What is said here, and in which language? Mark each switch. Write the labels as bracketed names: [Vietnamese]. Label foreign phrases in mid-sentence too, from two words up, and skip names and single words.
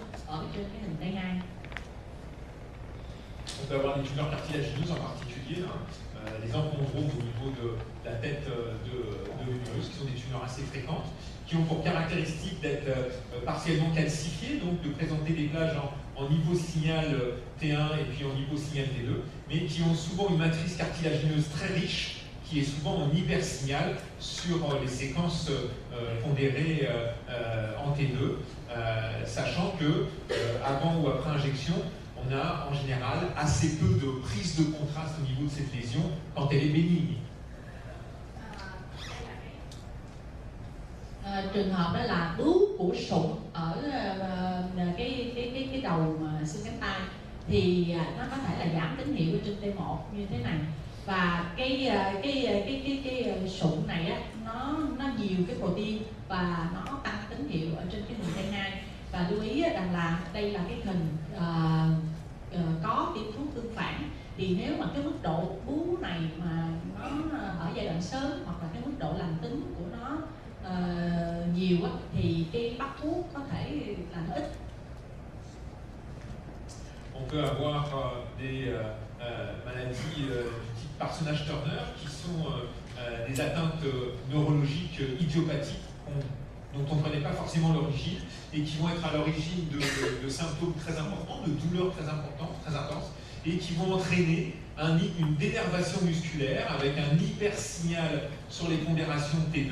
[Vietnamese] ở trên cái hình T2. [French] On peut avoir des tumeurs cartilagineuses en particulier, les enchondromes au niveau de la tête de l'humérus, qui sont des tumeurs assez fréquentes, qui ont pour caractéristique d'être partiellement calcifiées, donc de présenter des plages en hyposignal T1 et puis en hyposignal T2, mais qui ont souvent une matrice cartilagineuse très riche, qui est souvent en hypersignal sur les séquences pondérées en T2, sachant que avant ou après injection, on a en général assez peu de prise de contraste au niveau de cette lésion quand elle est bénigne. [Vietnamese] Trường hợp đó là bướu của sụn ở cái đầu xương cánh tay thì nó có thể là giảm tín hiệu ở trên T1 như thế này, và cái sụn này á, nó nhiều cái protein và nó tăng tín hiệu ở trên cái hình T2. Và lưu ý rằng là đây là cái hình có tiêm thuốc tương phản, thì nếu mà cái mức độ bướu này mà nó ở giai đoạn sớm hoặc là cái mức độ lành tính của nó nhiều á, thì cái bắt thuốc có thể là nó ít. [French] On peut avoir des maladies du type Parsonage-Turner qui sont des atteintes neurologiques idiopathiques dont on ne connaît pas forcément l'origine et qui vont être à l'origine de symptômes très importants, de douleurs très importantes, très intenses, et qui vont entraîner une dénervation musculaire avec un hypersignal sur les pondérations T2.